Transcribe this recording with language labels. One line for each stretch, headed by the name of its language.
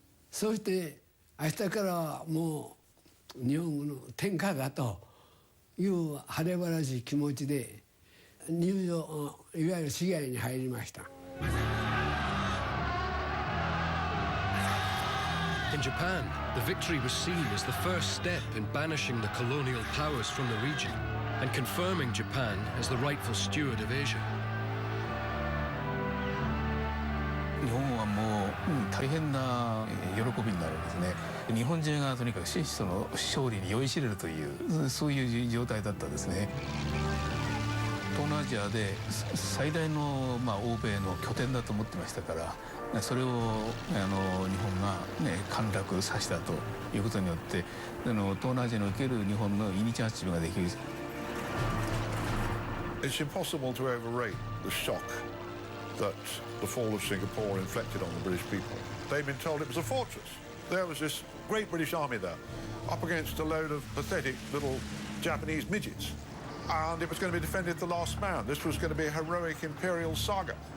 Japanese: そして明日からはもう日本の天下だという晴れ晴らしい気持ちで入場いわゆる市街に入りました。
English: In Japan, the victory was seen as the first step in banishing the colonial powers from the region and confirming Japan as the rightful steward of Asia.
Japanese: 日本はもう大変な喜びになるんですね。日本中がとにかくその勝利に酔いしれるというそういう状態だったですね。東南アジアで最大の欧米の拠点だと思ってましたから、それを日本が陥落させたということによって東南アジアにおける日本のイニシアチブができる。
English: It's impossible to overrate the shock that the fall of Singapore inflicted on the British people. They'd been told it was a fortress. There was this great British army there, up against a load of pathetic little Japanese midgets. And it was going to be defended to the last man. This was going to be a heroic imperial saga.